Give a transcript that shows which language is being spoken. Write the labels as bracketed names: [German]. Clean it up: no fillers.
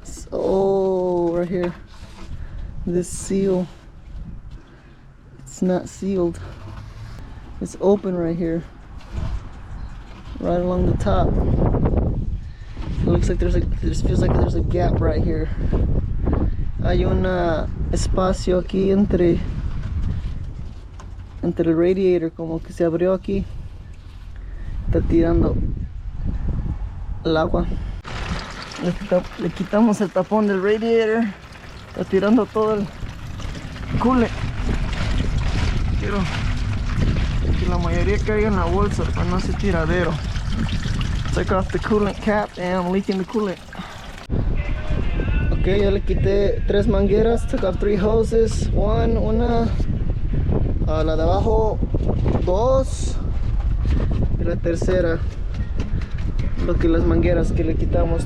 [English] Oh, right here. This seal. It's not sealed. It's open right here. Right along the top. It looks like there's feels like there's a gap right here. [Spanish] Hay un espacio aquí entre el radiator, como que se abrió aquí. Está tirando el agua. Le quitamos el tapón del radiator. Está tirando todo el coolant. Quiero que la mayoría caiga en la bolsa para no ser tiradero. [English] Take off the coolant cap and I'm leaking the coolant. [Spanish] Ok, ya le quité 3 mangueras. [English] Took off 3 hoses. [Spanish] Una, la de abajo 2 y la tercera. Lo que las mangueras que le quitamos.